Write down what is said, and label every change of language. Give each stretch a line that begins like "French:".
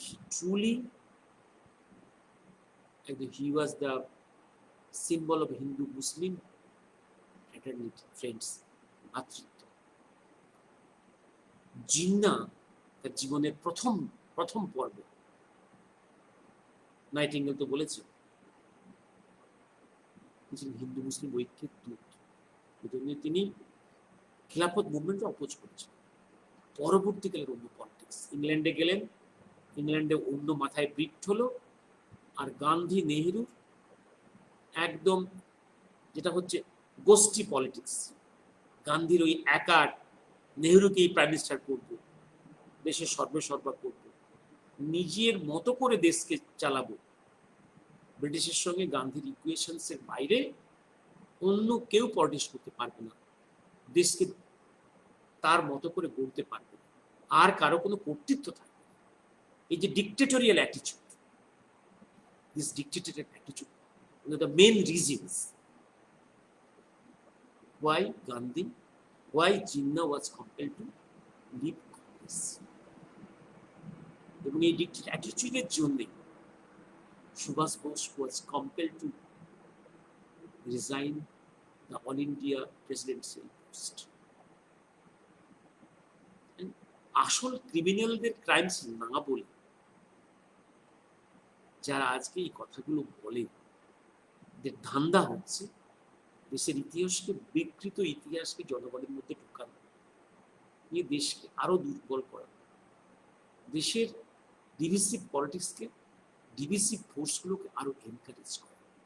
English: Truly, he was the symbol of Hindu-Muslim fraternity, friends, ভাতৃত্ব।
Bangla: Jinnah তার জীবনের প্রথম পর্ব, নাইটিঙ্গেল তো বলেছে, হিন্দু মুসলিম ঐক্যের দূত। তিনি খিলাফত মুভমেন্টে অপোজ করেছেন। পরবর্তীকালের অন্য পলিটিক্স, ইংল্যান্ডে গেলেন, ইংল্যান্ডে অন্য মাথায় ব্রিট হলো, আর গান্ধী নেহেরু একদম যেটা হচ্ছে গোষ্ঠী পলিটিক্স, গান্ধীর ওই একা নেহেরুকেই প্রাইম মিনিস্টার করবো, দেশের সর্বসর্বা করবো, নিজের মতো করে দেশকে চালাবো, ব্রিটিশের সঙ্গে গান্ধীর ইকুয়েশনস এর বাইরে অন্য কেউ পলিটিক্স করতে পারবে না, দেশকে তার মতো করে গড়তে পারবে না, আর কারো কোনো কর্তৃত্ব থাকবে না।
English: এই যে dictatorial attitude, this dictatorial attitude, the main reasons why Gandhi, why Jinnah was compelled to leave Congress.
Bangla: এবং এই ডিক্টেটর অ্যাটিটিউডের জন্য
English: Subhash Bose was compelled to resign the All India presidential post.
Bangla: আসল ক্রিমিনালদের ক্রাইমস না বলে যারা আজকে এই কথাগুলো বলে, যে ধান্দা হচ্ছে দেশের ইতিহাসকে, বিকৃত ইতিহাসকে জনগণের মধ্যে ঢুকানো, নিয়ে দেশকে আরো দুর্বল করা, দেশের ডিভিসিভ পলিটিক্সকে, ডিভিসিভ ফোর্সগুলোকে আরো এনকারেজ করা।